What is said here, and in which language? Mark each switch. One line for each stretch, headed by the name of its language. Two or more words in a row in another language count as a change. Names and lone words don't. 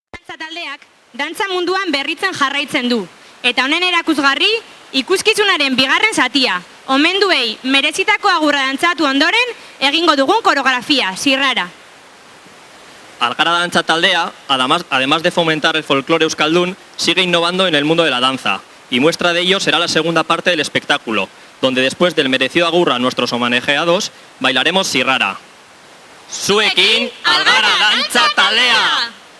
Basque: dantza taldeak dantza munduan berritzen jarraitzen du. Eta honen erakusgarri, ikuskizunaren bigarren zatia. Omenduei merezitako agurra dantzatu ondoren, egingo dugun koreografia, zirrara.
Spanish: Algara Danza Taldea, además de fomentar el folclore euskaldun, sigue innovando en el mundo de la danza. Y muestra de ello será la segunda parte del espectáculo, donde después del merecido agurra a nuestros homenajeados, bailaremos zirrara.
Basque: Zuekin, Algara Danza Taldea!